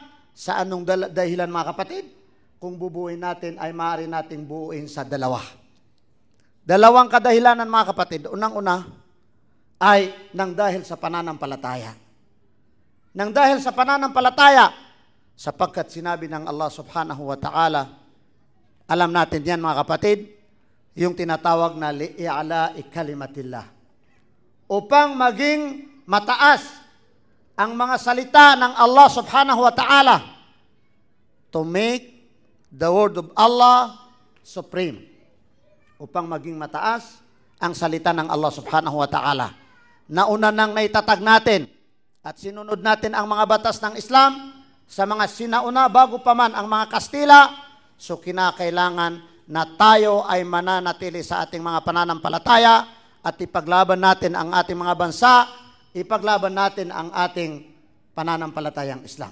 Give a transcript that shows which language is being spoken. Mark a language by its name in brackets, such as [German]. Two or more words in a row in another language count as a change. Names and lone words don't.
[Filipino] Sa anong dahilan, mga kapatid? Kung bubuuin natin, ay maaari nating buuin sa dalawa. Dalawang kadahilanan, mga kapatid. Unang-una ay nang dahil sa pananampalataya. Nang dahil sa pananampalataya, sapagkat sinabi ng Allah [Arabic] سبحانه وتعالى, [Filipino] alam natin yan, mga kapatid, yung tinatawag na [Arabic] لإعلاء كلمة الله. [Filipino] Upang maging mataas ang mga salita ng Allah [Arabic] سبحانه وتعالى, [English] to make the word of Allah supreme. [Filipino] Upang maging mataas ang salita ng Allah [Arabic] سبحانه وتعالى. [Filipino] Nauna nang naitatag natin at sinunod natin ang mga batas ng Islam sa mga sinauna bago pa man ang mga Kastila, so kinakailangan na tayo ay mananatili sa ating mga pananampalataya at ipaglaban natin ang ating mga bansa, ipaglaban natin ang ating pananampalatayang Islam.